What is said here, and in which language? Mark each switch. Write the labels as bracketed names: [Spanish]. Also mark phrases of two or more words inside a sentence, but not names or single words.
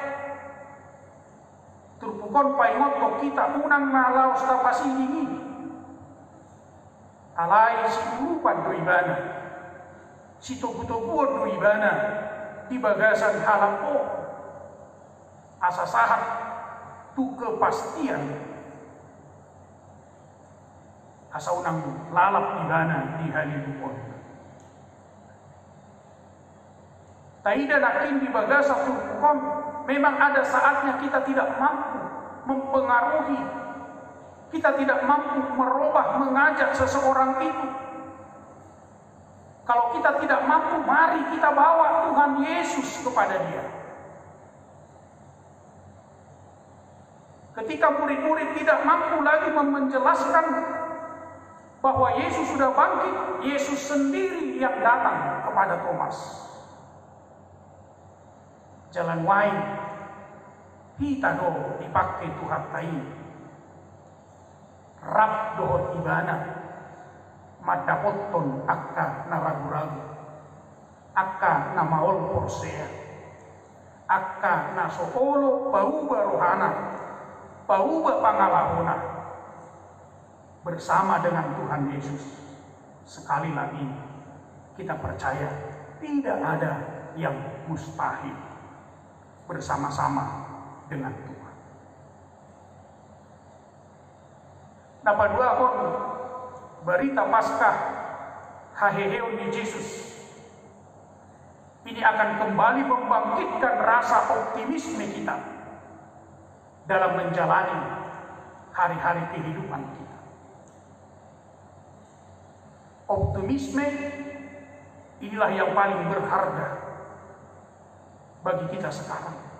[Batak Toba] turpukon paingot kita unang nalaos tapasingin alai si urupan do ibana si togu-toguon do ibana di bagasan halapo asa sahat tu kepastian asa unang lalap ibana di halipon. Taida nakin di bagasa turpukon [Indonesian] memang ada saatnya kita tidak mampu mempengaruhi, kita tidak mampu merubah, mengajak seseorang itu. Kalau kita tidak mampu, mari kita bawa Tuhan Yesus kepada dia. Ketika murid-murid tidak mampu lagi menjelaskan bahwa Yesus sudah bangkit, Yesus sendiri yang datang kepada Thomas. [Batak Toba] Jalan wain kita do dipakai Tuhan tain rap dohot ibana madapoton akka naragu-ragu akka namaol porsea akka nasoolo pauba rohana pauba pangalahona [Indonesian] bersama dengan Tuhan Yesus. Sekali lagi kita percaya tidak ada yang mustahil bersama-sama dengan Tuhan. Napaduahon berita Paskah [Batak Toba] haheheon di Yesus [Indonesian] ini akan kembali membangkitkan rasa optimisme kita dalam menjalani hari-hari kehidupan kita. Optimisme inilah yang paling berharga bagi kita sekarang.